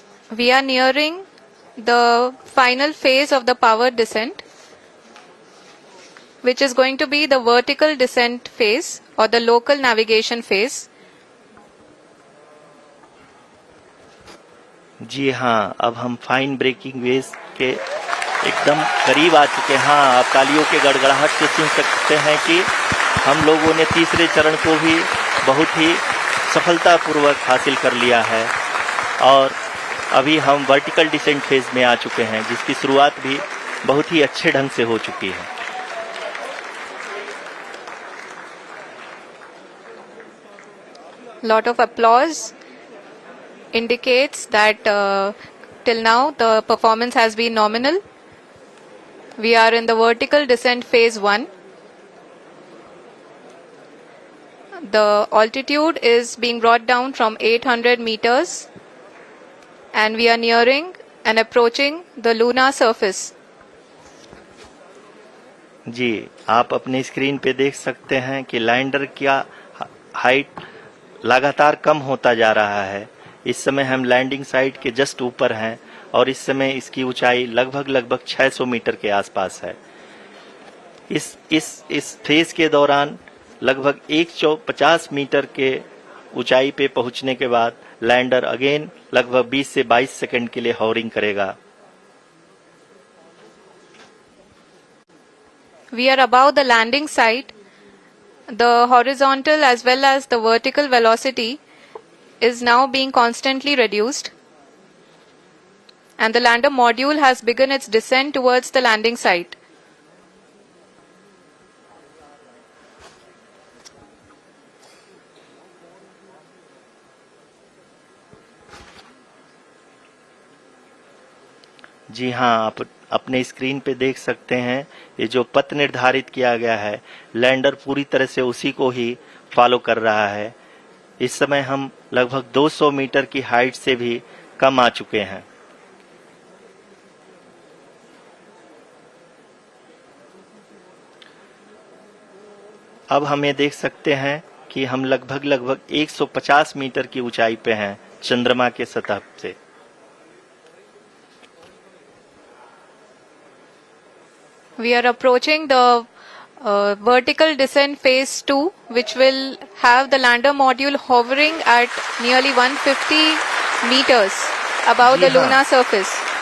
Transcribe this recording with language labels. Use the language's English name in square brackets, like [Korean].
[English] We are nearing the final phase of the power descent, which is going to be the vertical descent phase or the local navigation phase. [Hindi] जी हाँ, अब हम fine breaking wave के एकदम करीब आ चुके हैं. हाँ, आप तालियों के गड़गड़ाहट से सुन सकते हैं कि हम लोगों ने तीसरे चरण को भी बहुत ही सफलतापूर्वक हासिल कर लिया है और अभी हम वर्टिकल डिसेंट फेज में आ चुके हैं, जिसकी शुरुआत भी बहुत ही अच्छे ढंग से हो चुकी है. [English] Lot of applause indicates that till now the performance has been nominal. We are in the vertical descent phase 1. The altitude is being brought down from 800 meters and we are nearing and approaching the lunar surface. [Hindi] जी, आप अपनी screen पे देख सकते हैं कि lander का height लगातार कम होता जा रहा है. इस समय हम लैंडिंग साइट के जस्ट ऊपर हैं और इस समय इसकी ऊंचाई लगभग 600 मीटर के आसपास है. इस फेज के दौरान लगभग 150 मीटर के ऊंचाई पे पहुंचने के बाद लैंडर अगेन लगभग 20 से 22 सेकंड के लिए हॉवरिंग करेगा. [English] We are above the landing site. The horizontal as well as the vertical velocity is now being constantly reduced, and the lander module has begun its descent towards the landing site. [Hindi] जी हाँ, आप अपने screen पे देख सकते हैं ये जो पथ निर्धारित किया गया है, लैंडर पूरी तरह से उसी को ही फॉलो कर रहा है. इस समय हम लगभग 200 मीटर की हाइट से भी कम आ चुके हैं. अब हम ये देख सकते हैं कि हम लगभग 150 मीटर की ऊंचाई पे हैं चंद्रमा के सतह से. [English] We are approaching the vertical descent phase 2, which will have the lander module hovering at nearly 150 meters above the lunar surface.